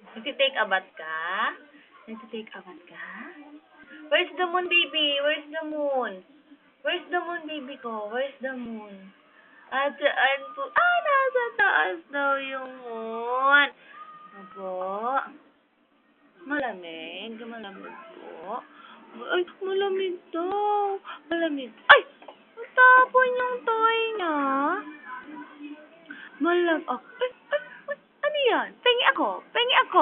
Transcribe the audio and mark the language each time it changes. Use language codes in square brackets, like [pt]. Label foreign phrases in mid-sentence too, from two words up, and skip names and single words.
[tl] Nagtitake a bath ka? Nagtitake a bath ka? [en] Where's the moon, baby? Where's the moon? Where's the moon, baby ko? Where's the moon? [tl] Saan po? Nasa taas daw yung moon. Opo. Malamig? Malamig po? Ay, malamig daw. Malamig. Ay! Natapon yung toy niya. Ano yan? Pengi ako. Pengi ako.